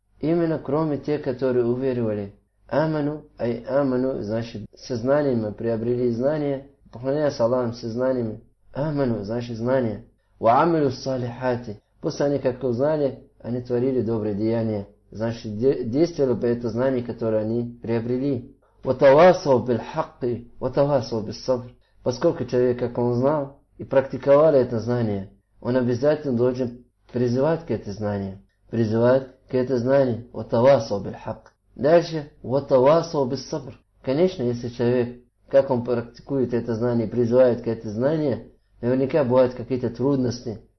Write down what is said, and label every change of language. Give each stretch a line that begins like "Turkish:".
Russian: Именно кроме тех, которые уверовали. Аману, ай аману, значит, со знаниями приобрели знания. Поклоняясь Аллахом со знаниями. Аману, значит, знания.
Arabic: Ва амилу салихати.
Russian: После они как узнали, они творили добрые деяния. Значит, действовали по это знание, которое они приобрели.
Arabic: وتواصل بالحق وتواصل بالصبر.
Russian: Поскольку человек, как он знал и практиковал это знание, он обязательно должен призывать к этому знанию. Призывать к этому знанию.
Arabic: وتواصل بالحق.
Russian: Дальше, вот тавасо без сабр. Конечно, если человек, как он практикует это знание, призывает к этому знанию, наверняка бывают какие-то трудности.